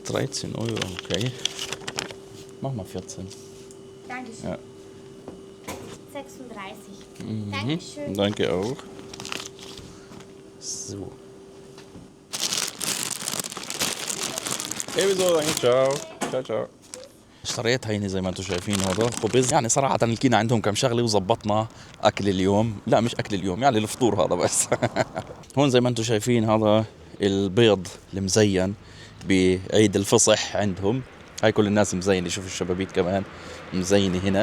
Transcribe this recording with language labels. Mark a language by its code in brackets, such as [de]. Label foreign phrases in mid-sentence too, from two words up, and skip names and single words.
[de] 13 Euro, okay. Mach mal 14. Dankeschön. Ja. 36. Dankeschön. Danke auch. So. ebenso, danke, ciao. ciao ciao. [ar] اشتريت هيني زي ما انتم شايفين هذا خبز. يعني صراحة لقينا عندهم كم شغلة وزبطنا أكل اليوم. لا مش أكل اليوم، يعني الفطور هذا بس. هون زي ما انتم شايفين هذا البيض المزين بعيد الفصح عندهم. هاي كل الناس مزينة، شوفوا الشبابيك كمان مزينة هنا.